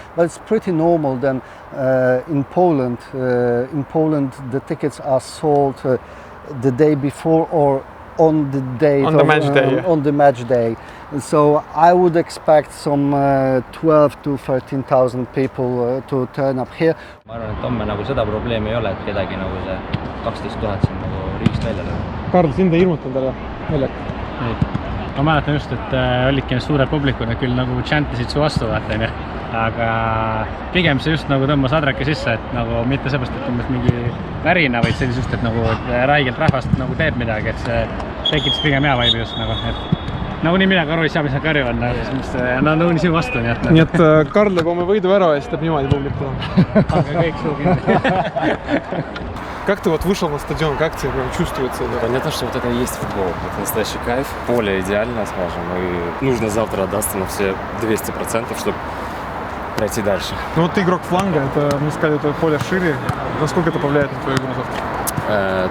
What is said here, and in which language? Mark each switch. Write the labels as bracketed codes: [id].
[en] But it's pretty normal then in Poland. In Poland, the tickets are sold the day before or on the day on the match day. Yeah. On the match day. So I would expect some 12 to 13,000 people to turn up here. [et] Ma arvan, et homme nagu seda probleemi ei ole, et kedagi nagu see 12 000 siin nagu riigist välja läheb. Karl, sind ei hirmutanud ära väljak? Ei. Ma mäletan just, et olidki need suured publikud, küll nagu chantisid su vastu, vaata, aga pigem see just nagu tõmbas adrake sisse, et nagu mitte seepärast, et umbes mingi värina, vaid see just, et nagu räigelt rahvast nagu teeb midagi, et see tekitas pigem hea vaibi just nagu, et nagu nii midagi aru ei saa, mis nad karjuvad, no nii sinu vastu, nii et... Nii et Karl lööb oma võidu ära ja siis teeb niimoodi publikule. Aga kõik suu kindlasti. [ru] Как ты вот вышел на стадион, как тебе прям чувствуется? Понятно, что вот это и есть футбол, это настоящий кайф, поле идеально, скажем, и нужно завтра отдаться на все 200%, чтобы пройти дальше. Ну вот ты игрок фланга, это, мне сказали, это поле шире, насколько это повлияет на твою игру завтра?